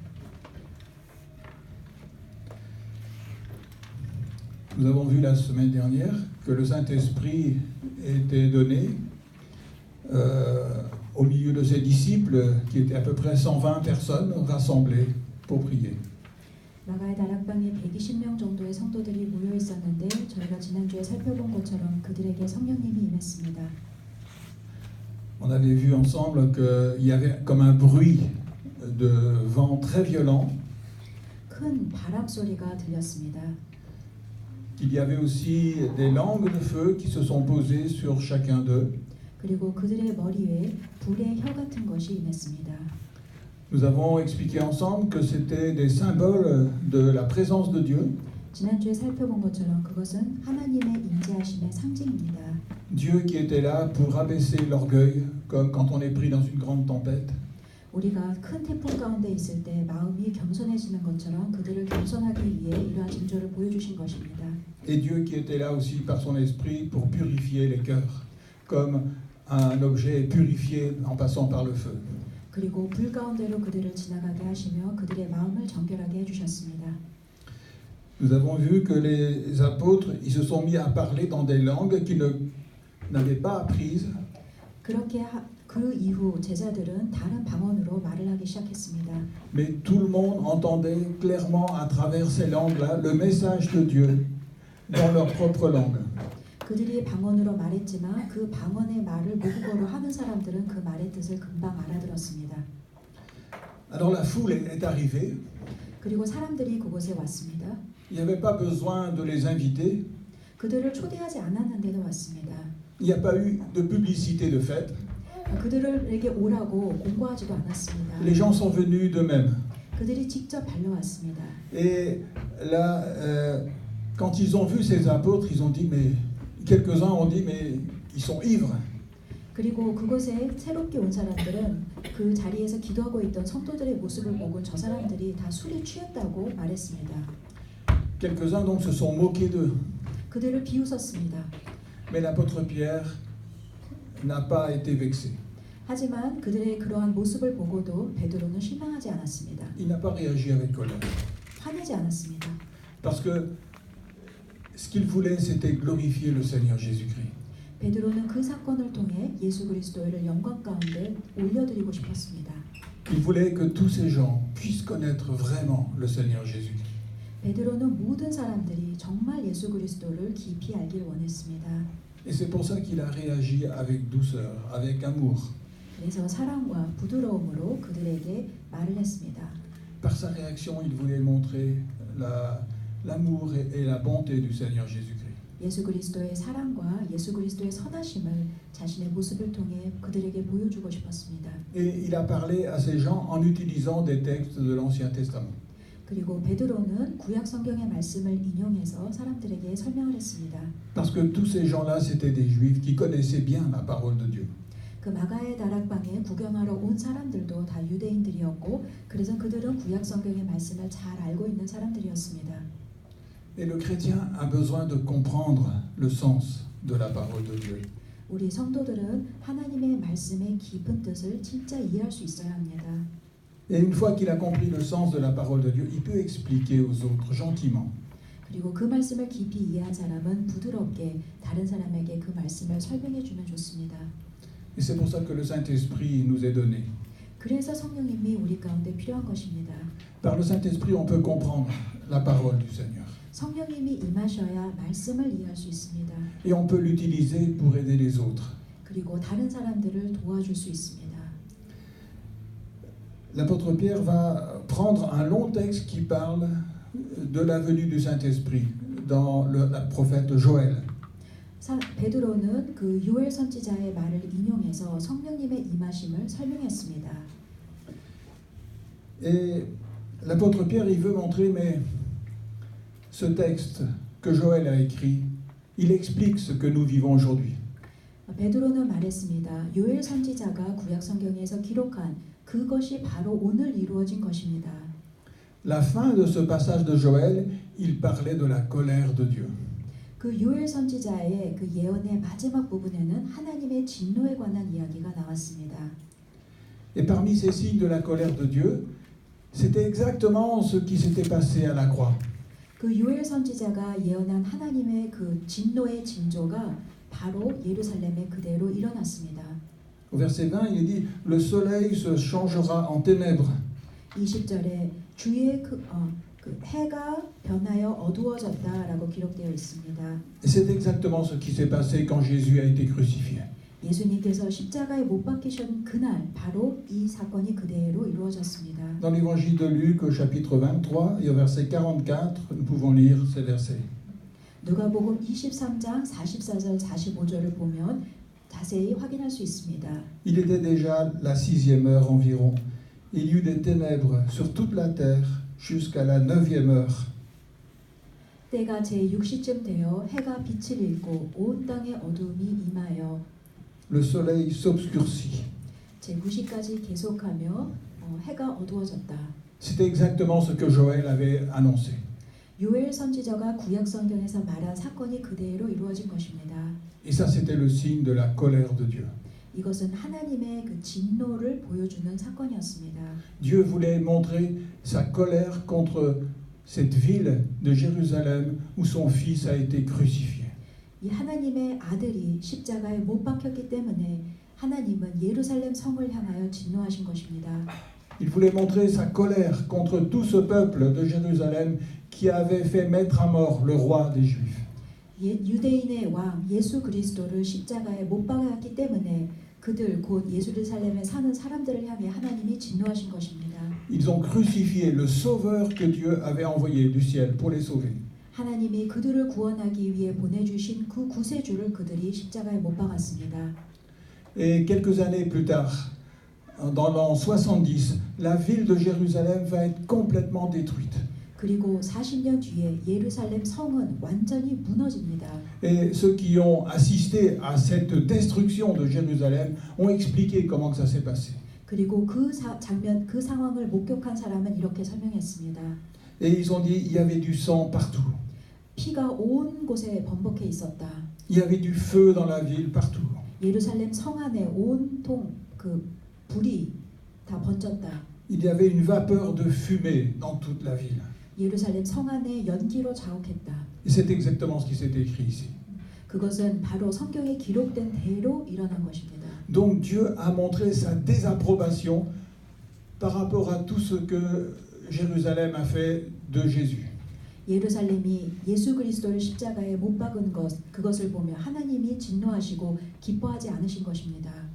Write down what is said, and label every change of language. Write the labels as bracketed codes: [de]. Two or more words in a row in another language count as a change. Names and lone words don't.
[fr] Nous avons vu la semaine dernière que le Saint-Esprit était donné au milieu de ses disciples, qui étaient à peu près 120 personnes rassemblées pour prier. [ko] 마가의 다락방에 120명 정도의 성도들이 모여 있었는데 저희가 지난주에 살펴본 것처럼 그들에게 성령님이 임했습니다. [fr] On avait vu ensemble qu'il y avait comme un bruit de vent très violent. [ko] 큰 바람 소리가 들렸습니다. [fr] Il y avait aussi des langues de feu qui se sont posées sur chacun d'eux. [ko] 그리고 그들의 머리에 불의 혀 같은 것이 임했습니다. [fr] Nous avons expliqué ensemble que c'était des symboles de la présence de Dieu. [ko] 지난주에 살펴본 것처럼 그것은 하나님의 임재하심의 상징입니다. [fr] Dieu qui était là pour abaisser l'orgueil, comme quand on est pris dans une grande tempête. [ko] 우리가 큰 태풍 가운데 있을 때 마음이 겸손해지는 것처럼 그들을 겸손하기 위해 이러한 징조를 보여주신 것입니다. [fr] Et Dieu qui était là aussi par son esprit pour purifier les cœurs, comme un objet est purifié en passant par le feu. [ko] 그리고 불 가운데로 그들을 지나가게 하시며 그들의 마음을 정결하게 해주셨습니다. [fr] Nous avons vu que les apôtres, ils se sont mis à parler dans des langues qu'ils n'avaient pas apprises. [ko] 그렇게 그 이후 제자들은 다른 방언으로 말을 하기 시작했습니다. [fr] Mais tout le monde entendait clairement à travers ces langues-là le message de Dieu dans leur propre langue. [ko] 그들이 방언으로 말했지만 그 방언의 말을 모국어로 하는 사람들은 그 말의 뜻을 금방 알아들었습니다. [fr] Alors la foule est arrivée. [ko] 그리고 사람들이 그곳에 왔습니다. [fr] Il n'y avait pas besoin de les inviter. [ko] 그들을 초대하지 않았는데도 왔습니다. [fr] Il n'y a pas eu de publicité de fête. [ko] 그들에게 오라고 공고하지도 않았습니다. [fr] Les gens sont venus d'eux-mêmes. [ko] 그들이 직접 달려왔습니다. [fr] Et là, quand ils ont vu ces apôtres, ils ont dit, mais quelques-uns ont dit, mais ils sont ivres. [ko] 그리고 그곳에 새롭게 온 사람들은 그 자리에서 기도하고 있던 성도들의 모습을 보고 저 사람들이 다 술에 취했다고 말했습니다. [fr] Quelques-uns donc se sont moqués d'eux. [ko] 그들을 비웃었습니다. [fr] Mais l'apôtre Pierre n'a pas été vexé. [ko] 하지만 그들의 그러한 모습을 보고도 베드로는 실망하지 않았습니다. [fr] Il n'a pas réagi avec colère. [ko] 화내지 않았습니다. [fr] Parce que ce qu'il voulait, c'était glorifier le Seigneur Jésus-Christ. [ko] 베드로는 그 사건을 통해 예수 그리스도를 영광 가운데 올려드리고 싶었습니다. [fr] Il voulait que tous ces gens puissent connaître vraiment le Seigneur Jésus-Christ. [ko] 베드로는 모든 사람들이 정말 예수 그리스도를 깊이 알기를 원했습니다. [fr] Et c'est pour ça qu'il a réagi avec douceur, avec amour. [ko] 그래서 사랑과 부드러움으로 그들에게 말을 했습니다. [fr] Par sa réaction, il voulait montrer l'amour et la bonté du Seigneur Jésus-Christ. [ko] 예수 그리스도의 사랑과 예수 그리스도의 선하심을 자신의 모습을 통해 그들에게 보여주고 싶었습니다. [fr] Et il a parlé à ces gens en utilisant des textes de l'Ancien Testament. [ko] 그리고 베드로는 구약 성경의 말씀을 인용해서 사람들에게 설명을 했습니다. [fr] Parce que tous ces gens-là, c'était des Juifs qui connaissaient bien la parole de Dieu. [ko] 그 마가의 다락방에 구경하러 온 사람들도 다 유대인들이었고 그래서 그들은 구약 성경의 말씀을 잘 알고 있는 사람들이었습니다. [fr] Et le chrétien a besoin de comprendre le sens de la parole de Dieu. [ko] 우리 성도들은 하나님의 말씀의 깊은 뜻을 진짜 이해할 수 있어야 합니다. [fr] Et une fois qu'il a compris le sens de la parole de Dieu, il peut expliquer aux autres gentiment. [ko] 그리고 그 말씀을 깊이 이해한 사람은 부드럽게 다른 사람에게 그 말씀을 설명해 주면 좋습니다. [fr] Et c'est pour ça que le Saint-Esprit nous est donné. [ko] 그래서 성령님이 우리 가운데 필요한 것입니다. [fr] Par le Saint-Esprit, on peut comprendre la parole du Seigneur. [ko] 성령님이 임하셔야 말씀을 이해할 수 있습니다. [fr] Et on peut l'utiliser pour aider les autres. [ko] 그리고 다른 사람들을 도와줄 수 있습니다. [fr] L'apôtre Pierre va prendre un long texte qui parle de la venue du Saint-Esprit dans le prophète Joël. [ko] 베드로는 그 요엘 선지자의 말을 인용해서 성령님의 임하심을 설명했습니다. [fr] Et l'apôtre Pierre, il veut montrer, mais ce texte que Joël a écrit, il explique ce que nous vivons aujourd'hui. [ko] 베드로는 말했습니다. 요엘 선지자가 구약 성경에서 기록한 그것이 바로 오늘 이루어진 것입니다. [fr] La fin de ce passage de Joël, il parlait de la colère de Dieu. [ko] 그 요엘 선지자의 그 예언의 마지막 부분에는 하나님의 진노에 관한 이야기가 나왔습니다. [fr] Et parmi ces signes de la colère de Dieu, c'était exactement ce qui s'était passé à la croix. [ko] 그 요엘 선지자가 예언한 하나님의 그 진노의 징조가 바로 예루살렘에 그대로 일어났습니다. [fr] Au verset 20, il est dit « Le soleil se changera en ténèbres. » [ko] 20절에 주의 그 해가 변하여 어두워졌다라고 기록되어 있습니다. [fr] Et c'est exactement ce qui s'est passé quand Jésus a été crucifié. [ko] 예수님께서 십자가에 못 박히신 그날 바로 이 사건이 그대로 이루어졌습니다. [fr] Dans l'évangile de Luc, au chapitre 23 et au verset 44, nous pouvons lire ces versets. [ko] 누가복음 23장 44절 45절을 보면 자세히 확인할 수 있습니다. [fr] Il était déjà la 6e heure environ. il y eut des ténèbres sur toute la terre jusqu'à la 9e heure. [ko] 때가 제6시쯤 되어 해가 빛을 잃고 온 땅에 어두움이 임하여 [fr] Le soleil s'obscurcit. [ko] 제9시까지 계속하며 해가 어두워졌다. [fr] C'était exactement ce que Joël avait annoncé. [ko] 요엘 선지자가 구약 성경에서 말한 사건이 그대로 이루어진 것입니다. [fr] Et ça, c'était le signe de la colère de Dieu. [ko] 이것은 하나님의 그 진노를 보여주는 사건이었습니다. [fr] Dieu voulait montrer sa colère contre cette ville de Jérusalem où son fils a été crucifié. [ko] 이 하나님의 아들이 십자가에 못 박혔기 때문에 하나님은 예루살렘 성을 향하여 진노하신 것입니다. [fr] Il voulait montrer sa colère contre tout ce peuple de Jérusalem qui avait fait mettre à mort le roi des Juifs. [ko] 유대인의 왕 예수 그리스도를 십자가에 못 박았기 때문에 그들 곧 예루살렘에 사는 사람들을 향해 하나님이 진노하신 것입니다. [fr] Ils ont crucifié le sauveur que Dieu avait envoyé du ciel pour les sauver. [ko] 하나님이 그들을 구원하기 위해 보내주신 그 구세주를 그들이 십자가에 못 박았습니다. [fr] Et quelques années plus tard, dans l'an 70, la ville de Jérusalem va être complètement détruite. [ko] 그리고 40년 뒤에 예루살렘 성은 완전히 무너집니다. [fr] Et ceux qui ont assisté à cette destruction de Jérusalem ont expliqué comment ça s'est passé. [ko] 그리고 그 장면, 그 상황을 목격한 사람은 이렇게 설명했습니다. [fr] Et ils ont dit il y avait du sang partout. [ko] 피가 온 곳에 범벅해 있었다. [fr] Il y avait du feu dans la ville partout. [ko] 예루살렘 성 안에 온통 그 불이 다 번졌다. [fr] Il y avait une vapeur de fumée dans toute la ville. [ko] 예루살렘 성 안에 연기로 자욱했다. [fr] Et c'est exactement ce qui s'est écrit ici. [ko] 그것은 바로 성경에 기록된 대로 일어난 것입니다. [fr] Donc Dieu a montré sa désapprobation par rapport à tout ce que Jérusalem a fait de Jésus. [ko] 예루살렘이 예수 그리스도를 십자가에 못 박은 것, 그것을 보며 하나님이 진노하시고 기뻐하지 않으신 것입니다.